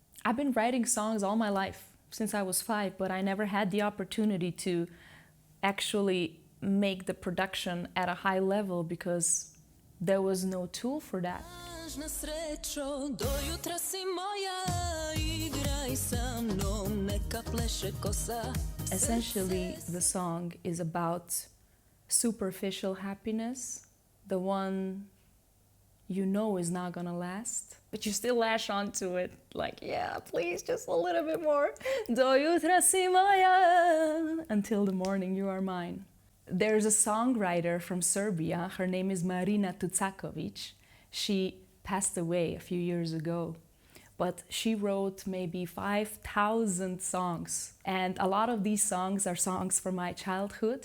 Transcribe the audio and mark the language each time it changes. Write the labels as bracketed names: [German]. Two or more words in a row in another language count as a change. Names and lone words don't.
[English] I've been writing songs all my life, since I was 5, but I never had the opportunity to actually make the production at a high level because there was no tool for that. [Serbian] Lažna srećo, do jutra si moja, igraj sa mnom, neka pleše kosa. [English] Essentially, the song is about superficial happiness, the one you know is not gonna last, but you still lash onto it, like, yeah, please, just a little bit more. [Serbian] Do jutra si moja, [English] until the morning you are mine. There's a songwriter from Serbia, her name is Marina Tucakovic. She passed away a few years ago, but she wrote maybe 5,000 songs. And a lot of these songs are songs from my childhood.